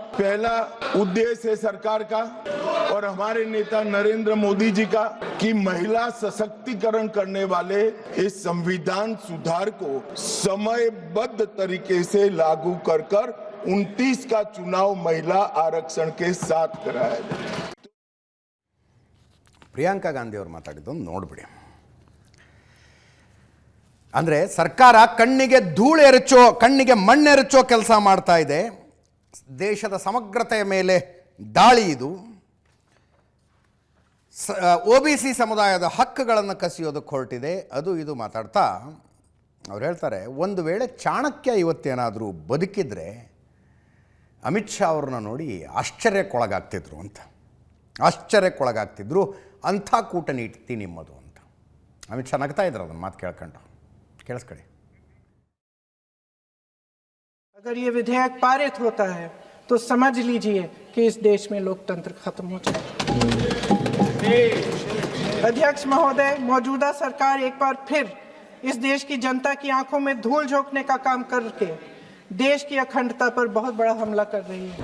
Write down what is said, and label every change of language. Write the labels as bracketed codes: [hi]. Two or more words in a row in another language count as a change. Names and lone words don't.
[hi] पहला उद्देश्य है सरकार का और हमारे नेता नरेंद्र मोदी जी का कि महिला सशक्तिकरण करने वाले इस संविधान सुधार को समयबद्ध तरीके से लागू कर 29 का चुनाव महिला आरक्षण के साथ कराया जाए। [kn] ಪ್ರಿಯಾಂಕಾ ಗಾಂಧಿ ಅವರು ಮಾತಾಡಿದ್ದೊಂದು ನೋಡ್ಬಿಡಿ. ಅಂದರೆ ಸರ್ಕಾರ ಕಣ್ಣಿಗೆ ಧೂಳೆರಚೋ, ಕಣ್ಣಿಗೆ ಮಣ್ಣೆರಚೋ ಕೆಲಸ ಮಾಡ್ತಾ ಇದೆ. ದೇಶದ ಸಮಗ್ರತೆಯ ಮೇಲೆ ದಾಳಿ ಇದು. OBC ಸಮುದಾಯದ ಹಕ್ಕುಗಳನ್ನು ಕಸಿಯೋದಕ್ಕೆ ಹೊರಟಿದೆ. ಅದು ಇದು ಮಾತಾಡ್ತಾ ಅವ್ರು ಹೇಳ್ತಾರೆ, ಒಂದು ವೇಳೆ ಚಾಣಕ್ಯ ಇವತ್ತೇನಾದರೂ ಬದುಕಿದ್ರೆ ಅಮಿತ್ ಶಾ ಅವ್ರನ್ನ ನೋಡಿ ಆಶ್ಚರ್ಯಕ್ಕೊಳಗಾಗ್ತಿದ್ರು ಅಂತ. ಆಶ್ಚರ್ಯಕ್ಕೊಳಗಾಗ್ತಿದ್ರು, ಅಂಥ ಕೂಟನೀತಿ ನಿಮ್ಮದು ಅಂತ ಅಮಿತ್ ಶಾ ನಗ್ತಾ ಇದ್ರು ಅದನ್ನು ಮಾತು ಕೇಳ್ಕೊಂಡು. ಕೇಳಿಸ್ಕೊಳ್ಳಿ. [hi] अगर ये विधेयक पारित होता है तो समझ लीजिए कि इस देश में लोकतंत्र खत्म हो जाएगा। अध्यक्ष महोदय, मौजूदा सरकार एक बार फिर इस देश की जनता की आंखों में धूल झोंकने का काम करके देश की अखंडता पर बहुत बड़ा हमला कर रही है।